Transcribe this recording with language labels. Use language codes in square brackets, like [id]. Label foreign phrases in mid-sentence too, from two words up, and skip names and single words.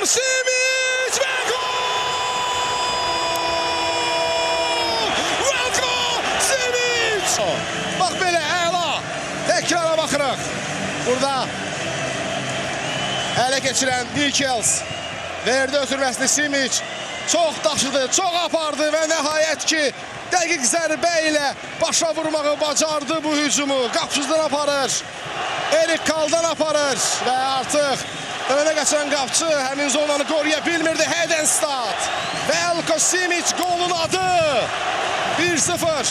[tr] Simic ve gol! Velko Simic! [az] Bak belə əla. Tekrara baxırıq. Burada [tr] ele geçiren [az] Mikias verdi ötürməsini Simic. [tr] Çok taşıdı, [az] çok apardı ve nihayet ki dəqiq zərbə ilə başa vurmağı bacardı bu hücumu. Qapçıdan aparır. Erik Kaldan aparır və artıq önə geçən qapçı həmin zonanı qoruya bilmirdi. Hedenstad. Velko Simic golun adı. 1-0.